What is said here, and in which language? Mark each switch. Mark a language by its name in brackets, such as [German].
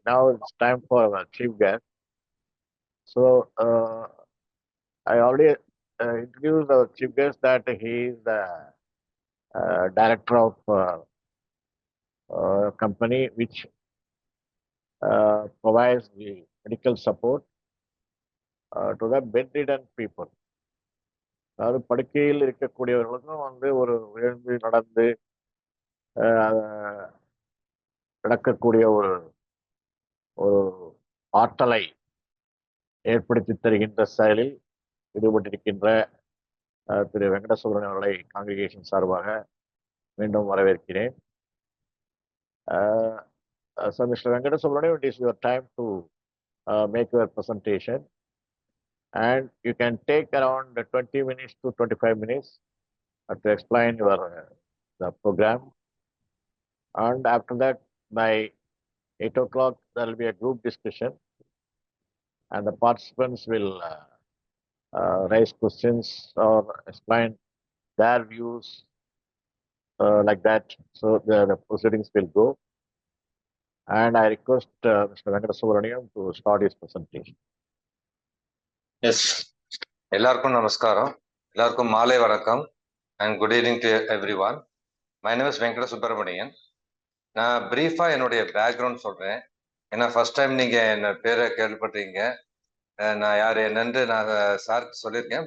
[English] Now it's time for our chief guest. So I already introduced our chief guest that he is the director of a company which provides the medical support to the bedridden people. [Tamil] அதாவது படுக்கையில் இருக்கக்கூடியவர்களுக்கும் வந்து ஒரு எழுந்து நடந்து நடக்கக்கூடிய ஒரு ஆற்றலை ஏற்படுத்தி தருகின்ற செயலில் ஈடுபட்டிருக்கின்ற திரு வெங்கடசுப்ரமணியன் அவர்களை காங்கிரிகேஷன் சார்பாக மீண்டும் வரவேற்கிறேன். [English] So Mr. Venkadasubramanian, it is your time to make your presentation, and you can take around 20 minutes to 25 minutes to explain your the program, and after that my 8 o'clock, there will be a group discussion, and the participants will raise questions or explain their views like that. So the proceedings will go. And I request Mr. Venkata Subramaniam to start his presentation. [Tamil] S, எல்லாருக்கும் நமஸ்காரம், எல்லாருக்கும் மாலை வணக்கம் [English] And good evening to everyone. My name is [Tamil] Venkata Subramanian. நான் பிரீஃபா என்னுடைய background சொல்றேன். ஏன்னா first time நீங்க என்ன பேரை கேள்விப்பட்டீங்க. நான் யார் என்னன்னு நான் சாருக்கு சொல்லியிருக்கேன்.